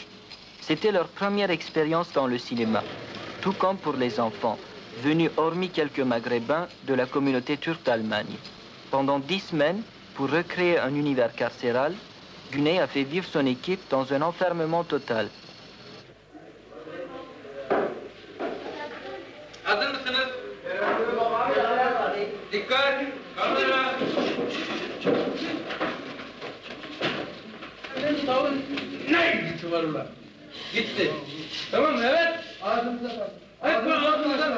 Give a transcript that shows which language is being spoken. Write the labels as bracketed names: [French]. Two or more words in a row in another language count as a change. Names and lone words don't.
[French] C'était leur première expérience dans le cinéma, tout comme pour les enfants, venus hormis quelques maghrébins de la communauté turque d'Allemagne. Pendant 10 semaines, pour recréer un univers carcéral, Güney a fait vivre son équipe dans un enfermement total. [Turkish] Hazır mısınız? Dikkat! Kamera! Ne gitti var ulan? Gitti. Tamam mı? Evet. Ağzınıza kaçtı.